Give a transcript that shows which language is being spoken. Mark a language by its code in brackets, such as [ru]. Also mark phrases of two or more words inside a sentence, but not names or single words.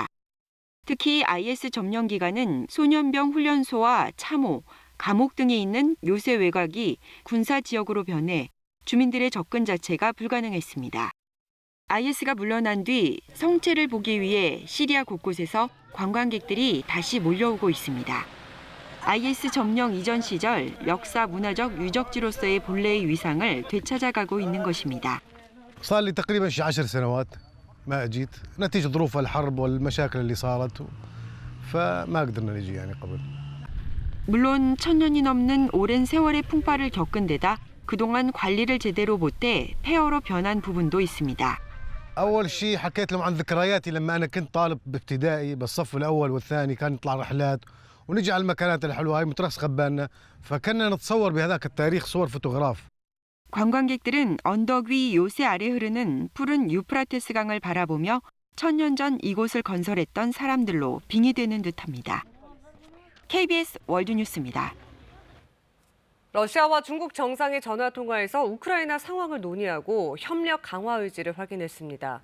[ko] 특히 IS 점령 기간은 소년병 훈련소와 참호, 감옥 등이 있는 요새 외곽이 군사 지역으로 변해 주민들의 접근 자체가 불가능했습니다. IS가 물러난 뒤 성체를 보기 위해 시리아 곳곳에서 관광객들이 다시 몰려오고 있습니다. IS 점령 이전 시절 역사 문화적 유적지로서의 본래의 위상을 되찾아가고 있는 것입니다. [ar] صار لي تقريبا شي 10 سنوات ما اجيت نتيجه ظروف الحرب والمشاكل اللي صارت فما قدرنا نجي يعني قبل. [ko] 물론 1000년이 넘는 오랜 세월의 풍파를 겪은 데다 그동안 관리를 제대로 못해 폐허로 변한 부분도 있습니다. [ar] اول شيء حكيت لهم عن ذكرياتي لما انا كنت طالب بابتدائي بالصف الاول والثاني كان نطلع رحلات ونجي على المكانات الحلوه هاي مترس خبالنا فكنا نتصور بهذاك التاريخ صور فوتوغراف. [ko] 관광객들은 언덕 위 요새 아래 흐르는 푸른 유프라테스 강을 바라보며 1000년 전 이곳을 건설했던 사람들로 빙의되는 듯합니다. KBS 월드뉴스입니다. 러시아와 중국 정상이 전화 통화에서 우크라이나 상황을 논의하고 협력 강화 의지를 확인했습니다.